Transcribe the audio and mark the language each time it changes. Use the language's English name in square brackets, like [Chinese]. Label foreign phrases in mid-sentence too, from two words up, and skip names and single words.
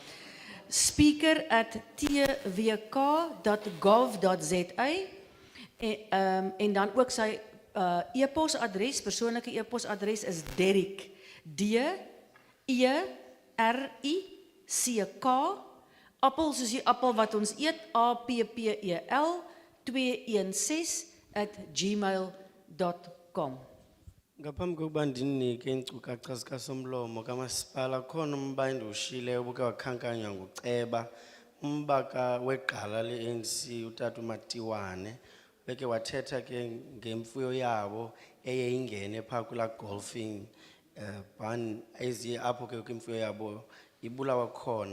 [Afrikaans] Speaker@twk.gov.za en dan ook sy e-posadres, persoonlike e-posadres is Derek, DERICK, appel soos die appel wat ons eet, APPEL 216@gmail.com. [Xhosa] Ngaphambi kokuba ndinike iinkcukacha zikasomlomo kamasipala khona umba endiwushileyo obuke wakhankanywa nguceba umbaka weqala le-ANC utata uMatiwane beke wathetha ke ngemfuyo yabo eye ingene phaa kulaa [English] golfing ban [Xhosa] eziye apho ke imfuyo yabo ibulawa khona.